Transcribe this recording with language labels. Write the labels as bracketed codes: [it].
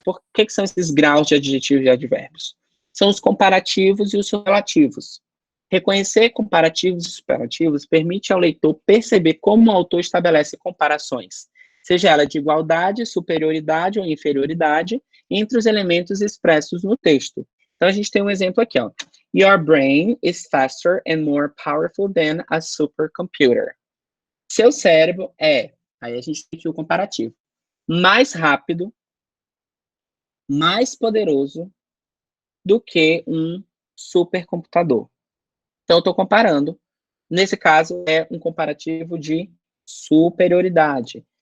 [pt] Por que são esses graus de adjetivos e advérbios? São os comparativos e os superlativos. Reconhecer comparativos e superlativos permite ao leitor perceber como o autor estabelece comparações, seja ela de igualdade, superioridade ou inferioridade, entre os elementos expressos no texto. Então, a gente tem um exemplo aqui, ó. [en] Your brain is faster and more powerful than a supercomputer. [pt] Seu cérebro é, aí a gente tem aqui o comparativo, mais rápido, mais poderoso do que um supercomputador. Então, eu estou comparando. Nesse caso, é um comparativo de superioridade.